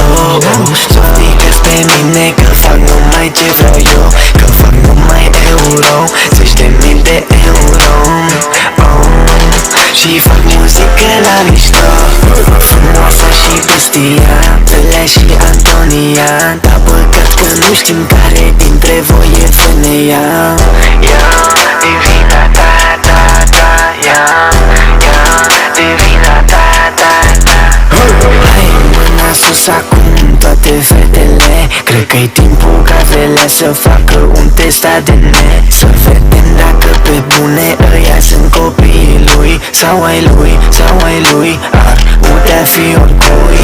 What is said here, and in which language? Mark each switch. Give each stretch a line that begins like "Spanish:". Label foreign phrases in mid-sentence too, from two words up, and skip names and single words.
Romanian: Softică-ți pe mine că fac numai ce vreau eu, că fac numai euro, 10.000 de euro. Și fac muzică la mișto. Frumoasa și bestia, Pelea și Antonia. Dar păcat că nu știm care dintre voi e femeia. Divina ta, ta, ta, divina ta, ta, ta. Hai mâna sus acum toate fetele. Cred că-i timpul ca Velea să facă un test ADN. Să vedem dacă pe bune ăia sunt copiii lui sau ai lui, sau ai lui. Ar putea fi oricui.